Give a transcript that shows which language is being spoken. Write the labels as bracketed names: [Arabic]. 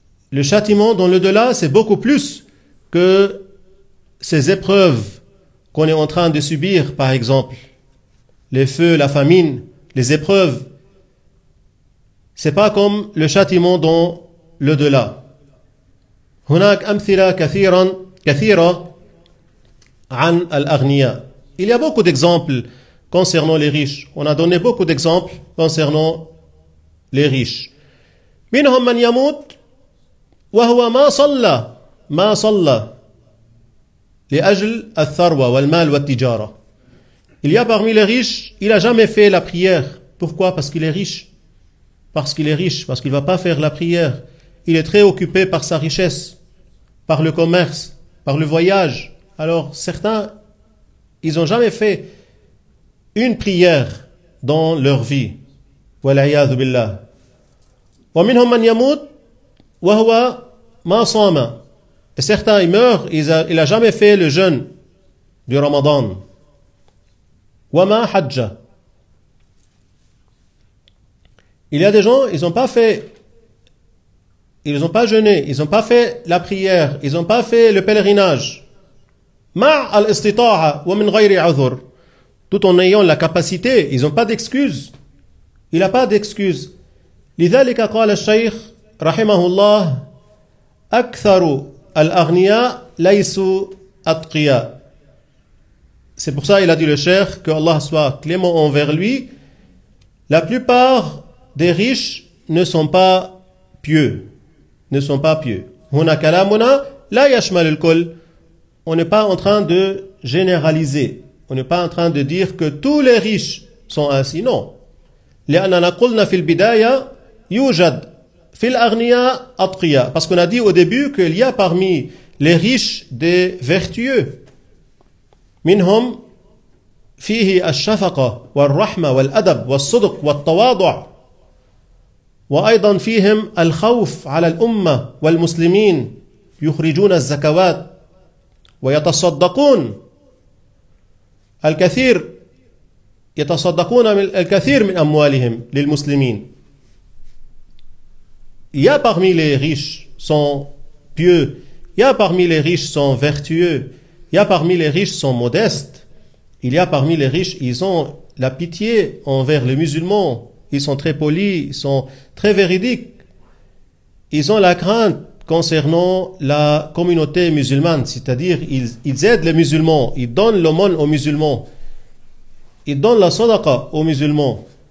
[French] Le châtiment dans l'au-delà, c'est beaucoup plus que ces épreuves qu'on est en train de subir, par exemple. Les feux, la famine, les épreuves. C'est pas comme le châtiment dans l'au-delà. [Arabic] هناك أمثلة كثيرة عن الأغنياء. [French] Il y a beaucoup d'exemples concernant les riches. On a donné beaucoup d'exemples concernant les riches. [Arabic] منهم من يموت وهو ما صلى لأجل الثروة والمال والتجارة. [French] Il y a parmi les riches, il n'a jamais fait la prière. Pourquoi? Parce qu'il est riche. Parce qu'il est riche, parce qu'il ne va pas faire la prière. Il est très occupé par sa richesse, par le commerce, par le voyage. Alors certains, ils n'ont jamais fait une prière dans leur vie. [Arabic] Wal'iyadhu billah. ومنهم من يموت وهو ما صام. [French] Et certains, ils meurent, il n'a jamais fait le jeûne du Ramadan. [Arabic] Wama hajja. [French] Il y a des gens, ils n'ont pas jeûné, ils n'ont pas fait la prière, ils n'ont pas fait le pèlerinage. [Arabic] Ma al-istita'a wa min ghayri udhur. [French] Tout en ayant la capacité, ils n'ont pas d'excuses. Il n'a pas d'excuses. [Arabic] لذلك قال الشيخ رحمه الله أكثر الأغنياء ليسوا أتقياء. [French] C'est pour ça il a dit le cheikh, que Allah soit clément envers lui, la plupart des riches ne sont pas pieux. Ne sont pas pieux. [Arabic] Huna kalamuna la yashmal al-kull. [French] On n'est pas en train de généraliser. On n'est pas en train de dire que tous les riches sont ainsi. Non. [Arabic] لأننا قلنا في البداية يوجد في الأغنياء أتقياء. [French] Parce qu'on a dit au début qu'il y a parmi les riches des vertueux. [Arabic] منهم فيه الشفقة والرحمة والأدب والصدق والتواضع. وأيضا فيهم الخوف على الأمة والمسلمين يخرجون الزكوات ويتصدقون الكثير يتصدقون الكثير من أموالهم للمسلمين. [French] Il y a parmi les riches sont pieux, il y a parmi les riches sont vertueux, il y a parmi les riches sont modestes, il y a parmi les riches, ils ont la pitié envers les musulmans, ils sont très polis, ils sont très véridiques, ils ont la crainte concernant la communauté musulmane, c'est-à-dire ils aident les musulmans, ils donnent l'aumône aux musulmans, ils donnent la sadaqa aux musulmans.